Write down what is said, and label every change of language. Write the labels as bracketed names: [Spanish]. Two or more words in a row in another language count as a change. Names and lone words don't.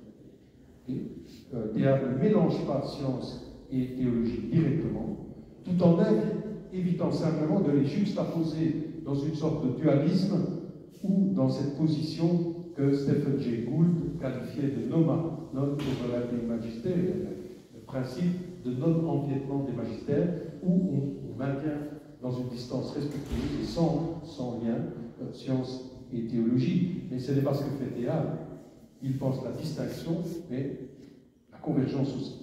[French] Théâtre ne mélange pas science et théologie directement, tout en évitant simplement de les juxtaposer dans une sorte de dualisme ou dans cette position que Stephen Jay Gould qualifiait de NOMA, [English] non-overlapping magister, [French] le principe de non-empiètement des magistères, où on maintient dans une distance respectueuse et sans lien science et théologie. Mais ce n'est pas ce que fait Théâtre. Il pense la distinction, mais la convergence aussi.